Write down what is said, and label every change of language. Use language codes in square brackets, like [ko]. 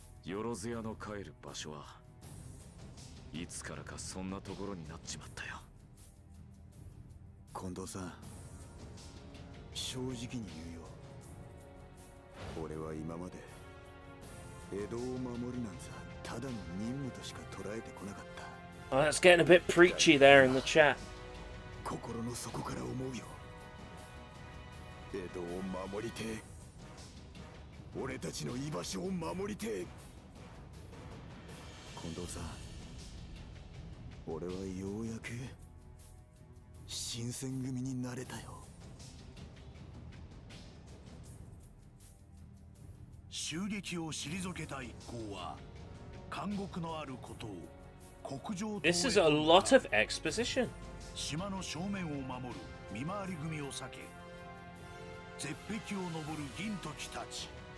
[ja] よろずやの帰る場所はいつからかそんなところになっちまったよ。近藤さん、正直に言うよ。俺は今まで江戸を守るなんざただの任務としか捉えてこなかった。 [en] Oh, that's getting a bit preachy there in the chat. [ja] 心の底から思うよ。江戸を守りてえ。俺たちの居場所を守りてえ。近藤さん、俺はようやく新選組になれたよ。襲撃を退けた一行は監獄のあることを国上。 [en] This is a lot of exposition. [ja] 島の正面を守る見回り組を避け絶壁を登る銀時たち。